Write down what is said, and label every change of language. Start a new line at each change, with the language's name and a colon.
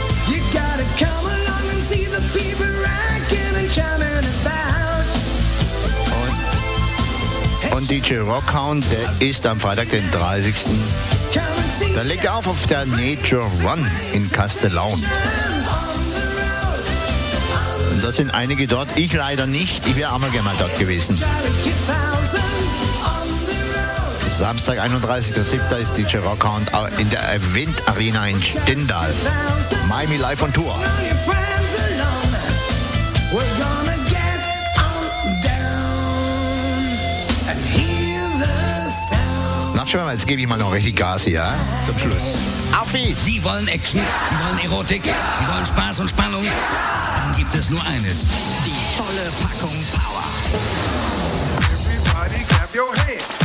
English: You gotta come along and see the people rocking and chiming about.
German: Und DJ Rockhound, der ist am Freitag, den 30. Da legt er auf der Nature Run in Castellaun. Und da sind einige dort, ich leider nicht, ich wäre einmal gerne mal dort gewesen. Samstag, 31.07. ist DJ Rockhound in der Event Arena in Stendal. Miami live on Tour. Schauen wir mal, jetzt gebe ich mal noch richtig Gas hier, ja? Zum Schluss. Affi! Sie wollen Action, ja. Sie wollen Erotik, ja. Sie wollen Spaß und Spannung. Ja. Dann gibt es nur eines. Die volle Packung Power.
English: Everybody clap your hands.